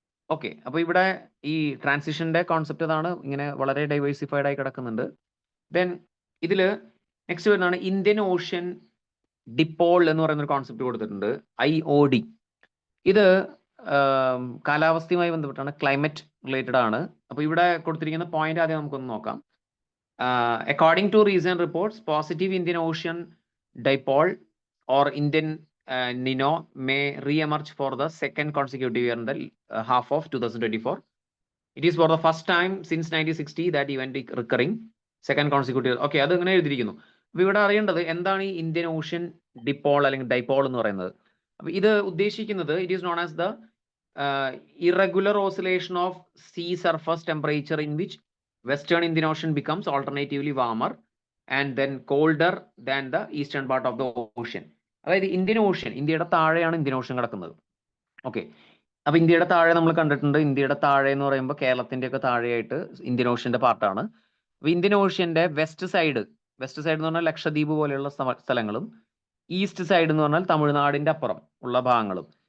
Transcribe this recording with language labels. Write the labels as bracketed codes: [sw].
[ml] Okay, അപ്പോൾ ഇവിടെ ഈ ട്രാൻസിഷന്റെ കോൺസെപ്റ്റ് അതാണ്, ഇങ്ങനെ വളരെ ഡൈവേഴ്സിഫൈഡ് ആയി കിടക്കുന്നുണ്ട്. ദെൻ ഇതിൽ നെക്സ്റ്റ് വരുന്നതാണ് ഇന്ത്യൻ ഓഷ്യൻ ഡിപ്പോൾ എന്ന് പറയുന്ന ഒരു കോൺസെപ്റ്റ് കൊടുത്തിട്ടുണ്ട്, IOD. ഇത് കാലാവസ്ഥയുമായി ബന്ധപ്പെട്ടാണ്, ക്ലൈമറ്റ് റിലേറ്റഡ് ആണ്. അപ്പോൾ ഇവിടെ കൊടുത്തിരിക്കുന്ന പോയിന്റ് ആദ്യം നമുക്കൊന്ന് നോക്കാം. [en] According to recent reports, positive Indian Ocean dipole or Indian Nino may re-emerge for the second consecutive year in the half of 2024. It is for the first time since 1960 that event recurring second consecutive. [ml] Okay, അത് ഇങ്ങനെ എഴുതിയിരിക്കുന്നു. അപ്പോൾ ഇവിടെ അറിയേണ്ടത് എന്താണ് ഈ Indian ocean De Paul അല്ലെങ്കിൽ dipole എന്ന് പറയുന്നത്. അപ്പോൾ ഇത് ഉദ്ദേശിക്കുന്നത്, [en] It is known as the irregular oscillation of sea surface temperature in which western Indian Ocean becomes alternatively warmer and then colder than the eastern part of the ocean. [ml] അതായത് Indian ocean, ഇന്ത്യയുടെ താഴെയാണ് Indian ocean കിടക്കുന്നത്. Okay, അപ്പൊ ഇന്ത്യയുടെ താഴെ നമ്മൾ കണ്ടിട്ടുണ്ട്, ഇന്ത്യയുടെ താഴെ എന്ന് പറയുമ്പോൾ കേരളത്തിന്റെ ഒക്കെ താഴെയായിട്ട് ഇന്ത്യൻ ഓഷ്യന്റെ പാർട്ടാണ്. അപ്പൊ ഇന്ത്യൻ ഓഷ്യന്റെ വെസ്റ്റ് സൈഡ് എന്ന് പറഞ്ഞാൽ ലക്ഷദ്വീപ് പോലെയുള്ള സ്ഥലങ്ങളും ഈസ്റ്റ് സൈഡ് എന്ന് പറഞ്ഞാൽ തമിഴ്നാടിന്റെ അപ്പുറം ഉള്ള ഭാഗങ്ങളും.